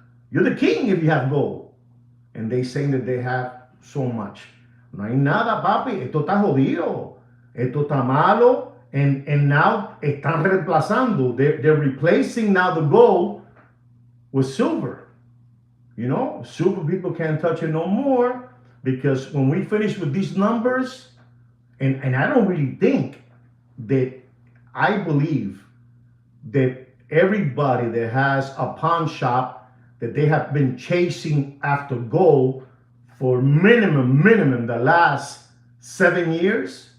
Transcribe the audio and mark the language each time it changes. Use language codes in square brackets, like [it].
[en] You're the king if you have gold. And they saying that they have so much. [es] No hay nada, papi. Esto está jodido. Esto está malo. [en] And now [es] están reemplazando. [en] They're replacing now the gold with silver. You know, silver people can't touch it no more, because when we finish with these numbers, and I don't really think that, I believe that everybody that has a pawn shop, that they have been chasing after gold for minimum the last 7 years.